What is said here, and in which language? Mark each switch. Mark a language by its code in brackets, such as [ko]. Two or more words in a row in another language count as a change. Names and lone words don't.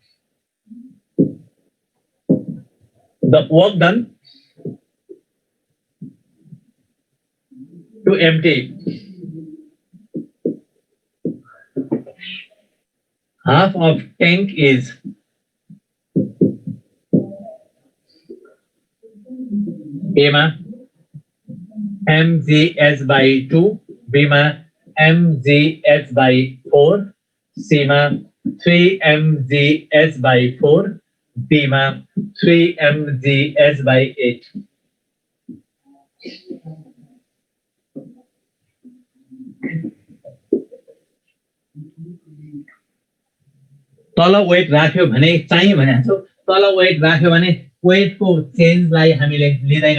[en] The work done to empty half of tank is [ne] A मा mgh/2, B मा mgh/4, C मा 3mgh/4, D मा 3mgh/8। तल वेट राख्यो भने चाहिँ भनेको तल वेट राख्यो भने वेटको चेन्जलाई हामीले लिँदैनौँ।